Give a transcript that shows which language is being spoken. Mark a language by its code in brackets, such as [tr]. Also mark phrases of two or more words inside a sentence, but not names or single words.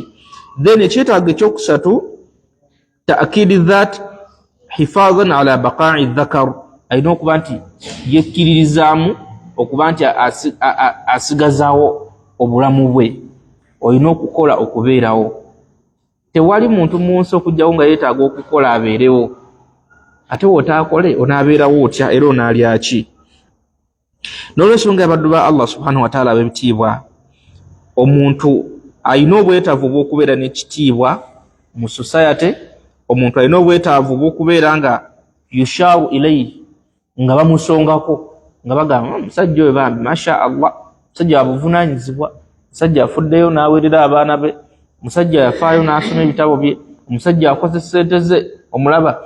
[lg] Then ekyetaago ekyokusatu [ar] تأكيد ذات حفاظا على بقاء ذكر, [lg] alina okuba nti yekkiririzaamu okuba nti asigazaawo obulamu bwe, olina okukola okubeerawo. Tewali muntu mu nsi okujjawo nga yeetaaga okukola abeerewo, ate wootaakole onaabeerawo otya era onaalya ki? N'olwensonga abaddu ba Allah [ar] سبحانه وتعالى [lg] ab'ebitiibwa, omuntu alina obwetaavu bw'okubeera n'ekitiibwa mu society. Omuntu alina obwetaavu bw'okubeera nga [ar] يشار إليه, [lg] nga bamusongako, nga bagamba omusajja oyo bambi [ar] ما شاء الله, [lg] musajja wabuvunaanyizibwa, musajja afuddeyo n'aweerera abaana be, musajja yafaayo n'asoma ebitabo bye, omusajja akoze ssente ze, omulaba.